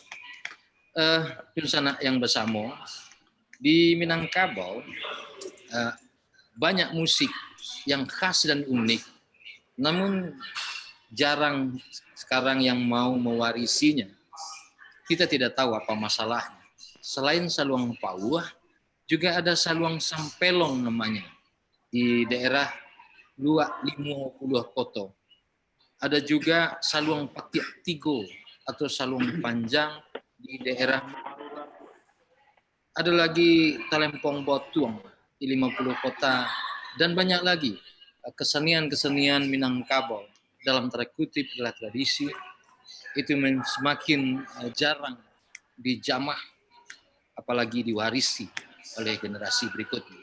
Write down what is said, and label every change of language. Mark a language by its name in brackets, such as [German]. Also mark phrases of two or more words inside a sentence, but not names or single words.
[Indonesian] Sana yang bersama di Minangkabau banyak musik yang khas dan unik, namun jarang sekarang yang mau mewarisinya. Kita tidak tahu apa masalahnya. selain Saluang Pauh, juga ada Saluang Sampelong namanya di daerah Luak Limo Puluh Koto. Ada juga Saluang Patiak Tigo atau Saluang Panjang di daerah. Ada lagi Talempong Botuang di 50 kota dan banyak lagi kesenian-kesenian Minangkabau dalam tanda kutip adalah tradisi itu semakin jarang dijamah apalagi diwarisi oleh generasi berikutnya.